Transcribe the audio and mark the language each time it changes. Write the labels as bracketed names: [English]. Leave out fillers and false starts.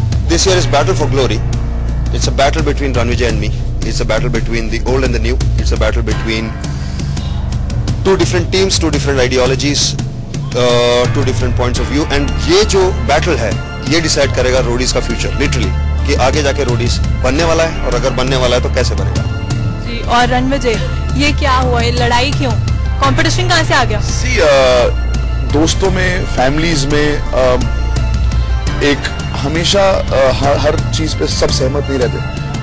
[English] This year is battle for glory. It's a battle between Ranvijay and me. It's a battle between the old and the new. It's a battle between 2 different teams, 2 different ideologies, 2 different points of view. [Hindi] And ये जो battle है, ये decide करेगा Roadies का future, literally, कि आगे जाके Roadies बनने वाला है और अगर बनने वाला है तो कैसे बनेगा। जी, और रणविजय, ये क्या हुआ, ये लड़ाई क्यों, कंपटीशन कहाँ से आ गया? See, दोस्तों में, फैमिलीज में एक हमेशा हर चीज पे सब सहमत नहीं रहते।